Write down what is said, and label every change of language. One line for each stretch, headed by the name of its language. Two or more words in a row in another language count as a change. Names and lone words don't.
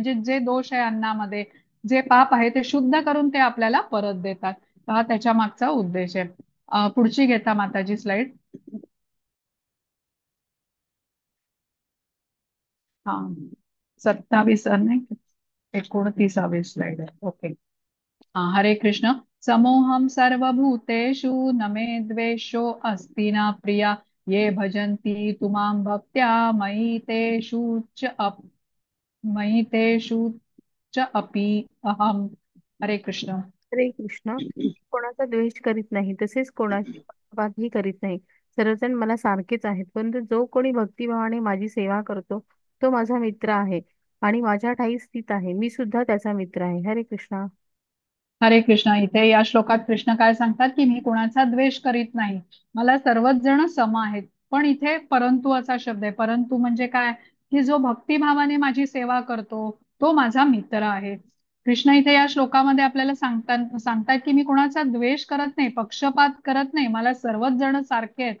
Marathi: म्हणजे जे दोष आहे अन्नामध्ये, जे पाप आहे ते शुद्ध करून ते आपल्याला परत देतात. हा त्याच्या मागचा उद्देश आहे. पुढची घेता माताजी स्लाइड. हा, 27 नाही, 29वी स्लाइड आहे. ओके. हरे कृष्ण.
Sanskrit: समोहम सर्वभूतेषु न मे द्वेषो अस्ति न प्रिया ये भजन्ति तुमां भक्त्या मयि तेषु च अपि अहम.
Marathi: हरे कृष्ण. हरे कृष्ण. कोणाचा द्वेष करीत नाही, तसेच कोणाची पक्षपातही करीत नाही. सर्वजण मला सारखेच आहेत, परंतु जो कोणी भक्तिभावाने माझी सेवा करतो तो माझा मित्र आहे आणि माझ्या ठायी स्थित आहे. मी सुद्धा त्याचा मित्र आहे. हरे कृष्ण. हरे कृष्ण. इथे या श्लोकात कृष्ण काय सांगतात की मी कोणाचा द्वेष करीत नाही, मला सर्वच जण सम आहेत. पण इथे परंतु असा शब्द आहे. परंतु म्हणजे काय, की जो भक्तिभावाने माझी सेवा करतो तो माझा मित्र आहे. कृष्ण इथे या श्लोकामध्ये आपल्याला सांगतात की मी कोणाचा द्वेष करत नाही, पक्षपात करत नाही, मला सर्वच जण सारखे आहेत.